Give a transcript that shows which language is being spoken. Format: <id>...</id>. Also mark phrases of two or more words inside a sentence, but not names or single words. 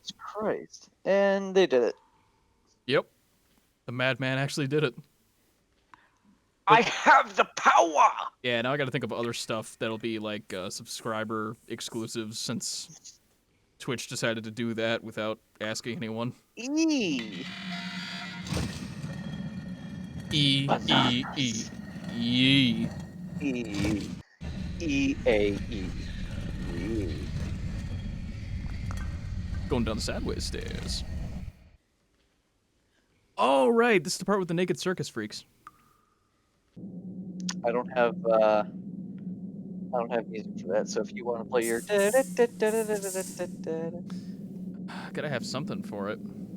<en>Jesus Christ. And they did it. Yep. The madman actually did it. I have the power! Yeah, now I gotta think of other stuff that'll be like subscriber exclusives since Twitch decided to do that without asking anyone. E. E. E. E. E. E. E-A-E. E. Going down the sideways stairs. Oh, right. This is the part with the naked circus freaks. I don't have music for that, so if you want to play your... Gotta have something for it.</en>